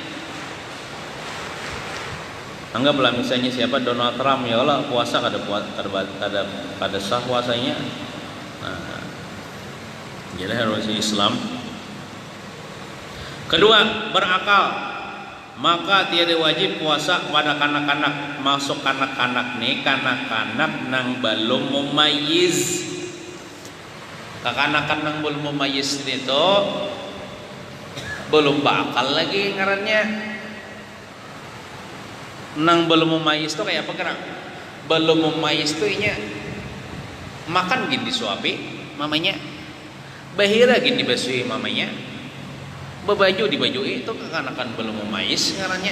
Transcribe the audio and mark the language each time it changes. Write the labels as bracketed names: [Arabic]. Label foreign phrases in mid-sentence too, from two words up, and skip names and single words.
[Banjar] Anggaplah misalnya siapa Donald Trump, [Arabic] يا الله [Banjar] puasa kada sah puasanya. Nah, jadi harus Islam. Kedua, berakal. Maka tiada wajib puasa pada kanak-kanak. Masuk kanak-kanak nih, kanak-kanak nang belum mumayyiz. Kanak-kanak nang belum mumayyiz itu belum bakal lagi ngarannya. Nang belum mumayyiz itu kayak apa kira? Belum mumayyiz itu inya makan gini disuapi mamanya, bahira gini dibasuhi mamanya, bebaju dibajui, itu kekanakan belum mumayyiz ngarannya.